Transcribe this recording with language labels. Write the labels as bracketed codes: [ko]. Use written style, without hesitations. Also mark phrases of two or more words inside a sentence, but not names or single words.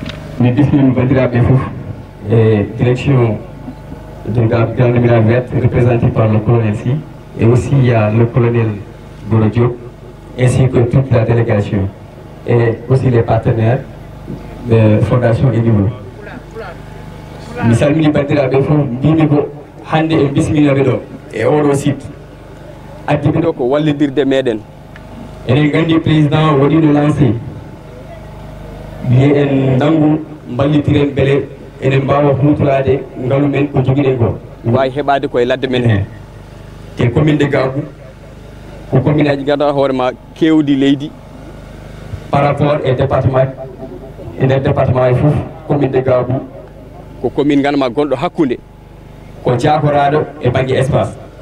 [fr] Nous disons et direction de la Grande Muraille Verte, représentée par le colonel Si, et aussi il y a le colonel Goro Diop, ainsi que toute la délégation, et aussi les partenaires de Fondation Edibo. [ff] Mi salmini bandiraɓe fof mbimi ko hande en bisminaɓe ɗo e oɗo site addiɓe ɗo ko wallidirde meɗen enen gandi président waɗino lancé wiye en nanngu mballitiren beele enen mbawa hutorade ngalu men ko joguiɗen ko wawi heɓade koye ladde men he te commune de Gabou ko commune aji ganduɗa hoorema kewdi leydi [fr] par rapport [ff] e département e nder département e fof commune de Gabou ko commune ganma gonɗo hakkude ko jakoraɗo e banggue espace